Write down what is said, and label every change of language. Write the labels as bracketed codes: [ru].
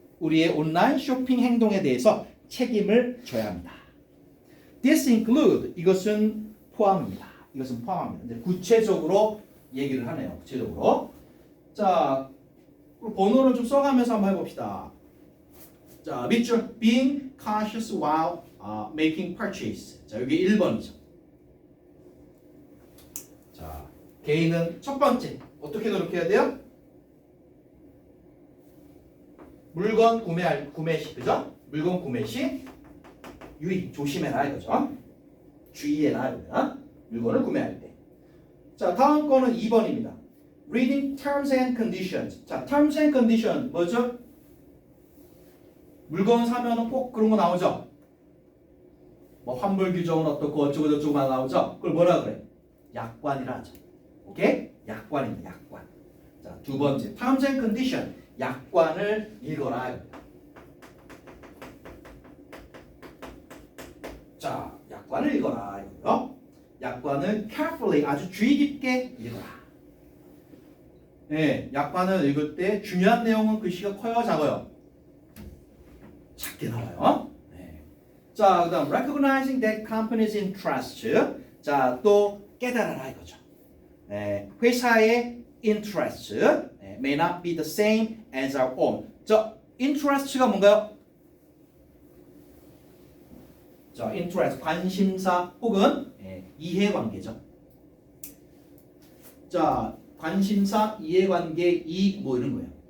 [ko] 우리의 온라인 쇼핑 행동에 대해서 책임을 져야 합니다. [en] This include [ko] 이것은 포함입니다. 구체적으로 얘기를 하네요. 구체적으로. 자, 번호를 좀 써가면서 한번 해봅시다. 자, 밑줄 [en] being cautious while making purchase. [ko] 자, 여기 1번이죠. 자, 개인은 첫 번째 어떻게 노력해야 돼요? 물건 구매 시 그죠? 물건 구매 시 조심해라 이거죠. 주의해라 이거야. 물건을 구매할 때. 자, 다음 거는 2번입니다. [en] Reading terms and conditions. 자, terms and conditions [ko] 뭐죠? 물건 사면은 꼭 그런 거 나오죠. 뭐 환불 규정은 어떻고 어쩌고 저쩌고만 나오죠. 그걸 뭐라 그래? 약관이라 하죠. 오케이? 약관입니다. 약관. 자, 두 번째 [en] terms and condition. [ko] 약관을 읽어라. 자, 약관을 읽어라 이거요. 약관을 carefully 아주 주의 깊게 읽어라. 네, 약관을 읽을 때 중요한 내용은 글씨가 커요, 작아요? 작게 나와요. 네. 자, 그다음 [en] recognizing that company's interest. [ko] 자, 또 깨달아라 이거죠. 네, 회사의 [en] interest may not be the same as our own. [ko] 자, interest가 뭔가요? 자, interest 관심사 혹은 이해관계죠. 자, 관심사, 이해관계, 이익 뭐 이런 거예요.